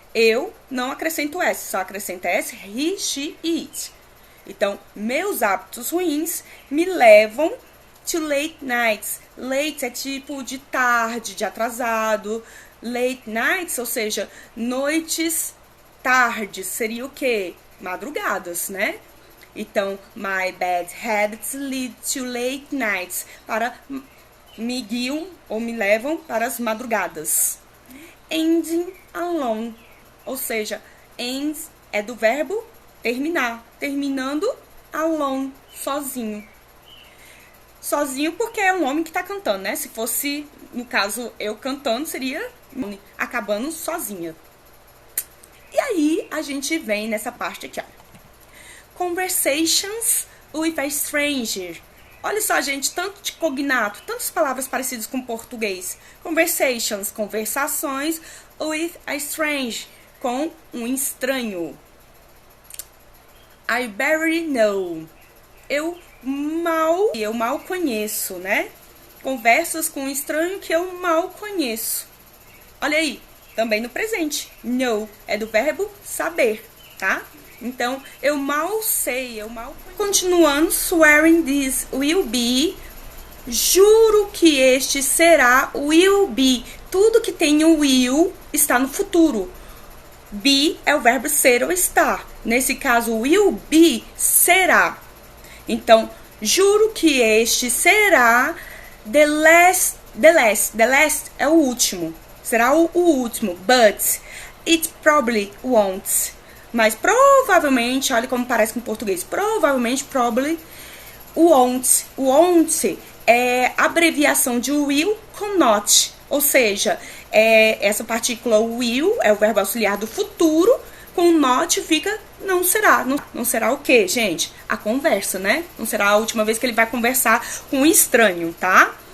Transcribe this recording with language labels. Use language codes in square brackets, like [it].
[pt] Eu não acrescento S, só acrescento S, [en] he, she, it. [pt] Então, meus hábitos ruins me levam [en] to late nights. [pt] Late é tipo de tarde, de atrasado. Late nights, ou seja, noites tardes, seria o quê? Madrugadas, né? [en] Então, my bad habits lead to late nights. [pt] Me guiam ou me levam para as madrugadas. [en] Ending alone, [pt] ou seja, end é do verbo terminar. Terminando alone, sozinho. Sozinho porque é um homem que tá cantando, né? Se fosse, no caso, eu cantando, seria acabando sozinha. E aí, a gente vem nessa parte aqui, ó. [en] Conversations with a stranger. [pt] Olha só, gente, tanto de cognato, tantas palavras parecidas com português. Conversations, conversações, [en] with a stranger, [pt] com um estranho. [en] I barely know. [pt] Eu mal conheço, né? Conversas com um estranho que eu mal conheço. Olha aí, também no presente. Know é do verbo saber, tá? Então, eu mal sei, eu mal conheço. Continuando, [en] swearing this will be. [pt] Juro que este será, will be. Tudo que tem o will está no futuro. Be é o verbo ser ou estar. Nesse caso, will be será. Então, juro que este será [en] the last [pt] é o último. Será o último. [en] But it probably won't. [pt] Mas provavelmente, olha como parece com português. Provavelmente, [en] probably won't. [pt] Won't é abreviação de will com not. Ou seja, essa partícula will é o verbo auxiliar do futuro. Com not fica não será. Não será o quê, gente? A conversa, né? Não será a última vez que ele vai conversar com um estranho, tá?